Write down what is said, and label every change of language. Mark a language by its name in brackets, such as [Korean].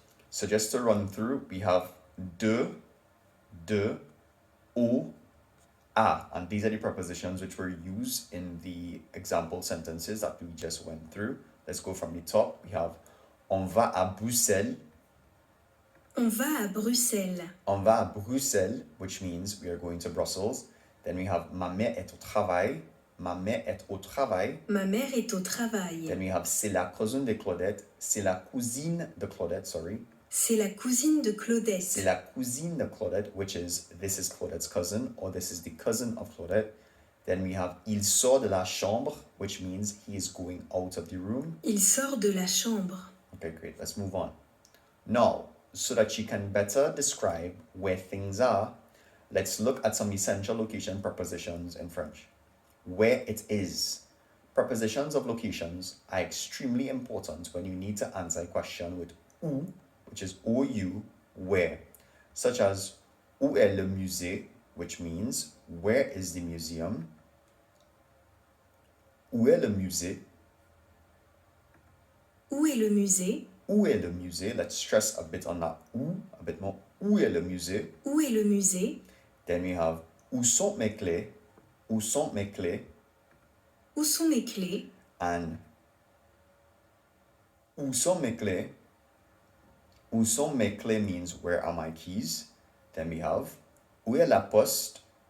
[English] So just to run through, we have de, au, a, and these are the prepositions which were used in the example sentences that we just went through. Let's go from the top. We have [French] on va à Bruxelles. On va à Bruxelles. [English] On va à Bruxelles, which means we are going to Brussels. Then we have [French] ma mère est au travail. Ma mère est au travail. Ma mère est au travail. [English] Then we have [French] c'est la cousine de Claudette. C'est la cousine de Claudette, sorry. C'est la cousine de Claudette. C'est la cousine de Claudette, [English] which is this is Claudette's cousin or this is the cousin of Claudette. Then we have [French] il sort de la chambre, [English] which means he is going out of the room. [French] Il sort de la chambre. [English] Okay, great. Let's move on. Now, so that you can better describe where things are, let's look at some essential location prepositions in French. Where it is. Prepositions of locations are extremely important when you need to answer a question with où, which is OU, where. Such as [French] où est le musée, [English] which means where is the museum. [French] Où est le musée? Où est le musée? Où est le musée? [English] Let's stress a bit on that où, a bit more. [French] Où est le musée? Où est le musée? [English] Then we have [French] où sont mes clés? Où sont mes clés? Où sont mes clés? And où sont mes clés? Où sont mes clés [English] means where are my keys? Then we have [French] où est la poste?